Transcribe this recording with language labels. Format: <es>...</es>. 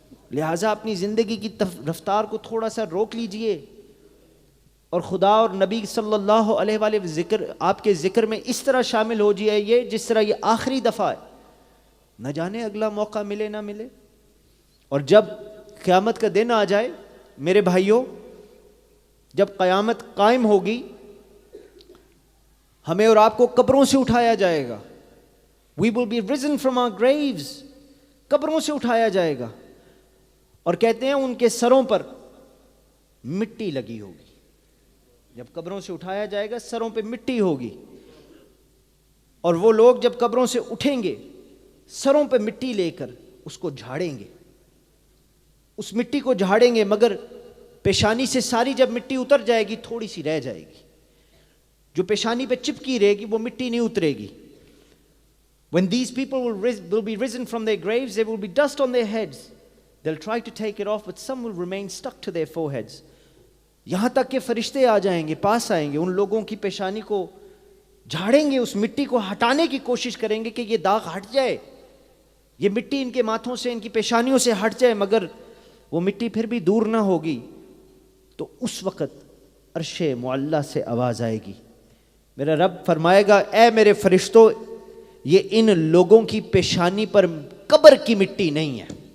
<ur>لہٰذا اپنی زندگی کی رفتار کو تھوڑا سا روک لیجئے, اور خدا اور نبی صلی اللہ علیہ وآلہ ذکر, آپ کے ذکر میں اس طرح شامل ہو جائے جس طرح یہ آخری دفعہ ہے. نہ جانے اگلا موقع ملے نہ ملے. اور جب قیامت کا دن آ جائے میرے بھائیوں, جب قیامت قائم ہوگی, ہمیں اور آپ کو قبروں سے اٹھایا جائے گا.</ur> <en>We will be risen from our graves.</en> <ur>قبروں سے اٹھایا جائے گا, اور کہتے ہیں ان کے سروں پر مٹی لگی ہوگی. جب قبروں سے اٹھایا جائے گا سروں پہ مٹی ہوگی, اور وہ لوگ جب قبروں سے اٹھیں گے سروں پہ مٹی لے کر اس کو جھاڑیں گے, اس مٹی کو جھاڑیں گے, مگر پیشانی سے ساری جب مٹی اتر جائے گی تھوڑی سی رہ جائے گی. جو پیشانی پہ چپکی رہے گی وہ مٹی نہیں اترے گی.</ur> <en>When these people will be risen from their graves, there will be dust on their heads. They'll try to take it off, but some will remain stuck to their foreheads.</en> <ur>یہاں تک کہ فرشتے آ جائیں گے, پاس آئیں گے, ان لوگوں کی پیشانی کو جھاڑیں گے, اس مٹی کو ہٹانے کی کوشش کریں گے کہ یہ داغ ہٹ جائے, یہ مٹی ان کے ماتھوں سے, ان کی پیشانیوں سے ہٹ جائے. مگر وہ مٹی پھر بھی دور نہ ہوگی. تو اس وقت عرش معلی سے آواز آئے گی, میرا رب فرمائے گا, اے میرے فرشتوں, یہ ان لوگوں کی پیشانی پر قبر کی مٹی نہیں ہے.</ur>